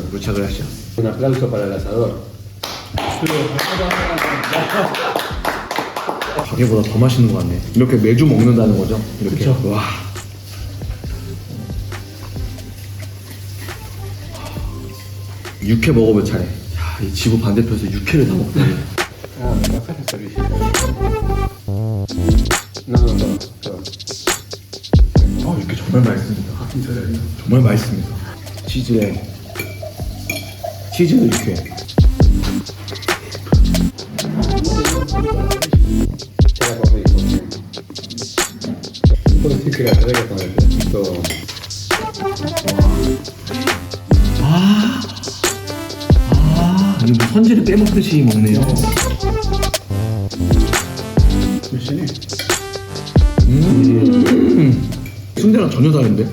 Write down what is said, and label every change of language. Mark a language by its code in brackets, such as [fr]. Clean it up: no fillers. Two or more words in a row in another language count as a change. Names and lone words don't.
[es] Muchas gracias. Un aplauso para el asador. [ko] 가게보다 더 맛있는 것 같네. 이렇게 매주 먹는다는 거죠? 이렇게. 그쵸. 와. 육회 먹어볼 차례. 야, 이 지구 반대편에서 육회를 다 먹다니. [es] Ah, café de servicio. No. [ko] 육회 정말 맛있습니다. 정말 맛있습니다. 치즈에 치즈 육회. [es] Puedo decir que la verdad que Esto [ko] 아니 뭐 선지를 빼먹듯이 먹네요. 열심히. 순대랑 전혀 다른데?